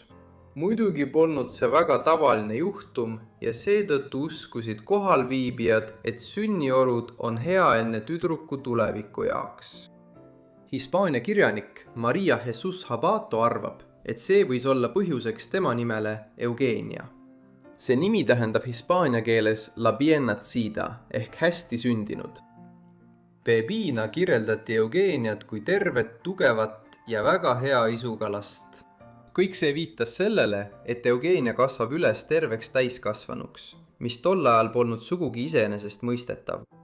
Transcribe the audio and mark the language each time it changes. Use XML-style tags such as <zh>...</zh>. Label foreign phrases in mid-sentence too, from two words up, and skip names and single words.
<et>Muidugi polnud see väga tavaline juhtum ja seetõttu uskusid kohalviibijad, et sünniolud on hea enne tüdruku tuleviku jaoks. Hispaania kirjanik Maria Jesus Habato arvab, et see võis olla põhjuseks tema nimele Eugenia. See nimi tähendab hispaania keeles</et> <es>la bien nacida</es> <et>ehk hästi sündinud. Pepina kirjeldati Eugeniat kui tervet, tugevat ja väga hea isuga last. Kõik see viitas sellele, et Eugenia kasvab üles terveks täiskasvanuks, mis tol ajal polnud sugugi iseenesest mõistetav.</et>